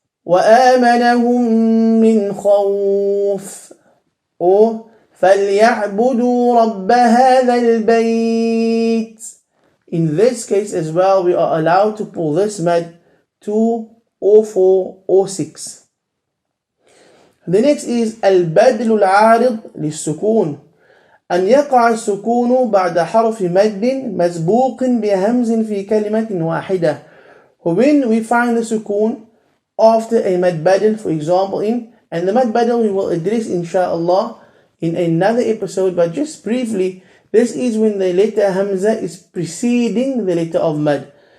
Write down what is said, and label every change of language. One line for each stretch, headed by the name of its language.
Arabic: وَآمَنَهُم مِّنْ خَوْفٍ
English: or
Arabic: فَلْيَعْبُدُوا رَبَّ هَذَا الْبَيْتِ.
English: In this case as well, we are allowed to pull this mad 2 or 4 or 6. The next is
Arabic: البدل العارض للسكون أن يقع السكون بعد حرف مد مسبوق بهمز في كلمة واحدة.
English: When we find the sukun after a mad badal, for example, and the mad badal we will address inshallah in another episode, but just briefly, this is when the letter hamza is preceding the letter of mad.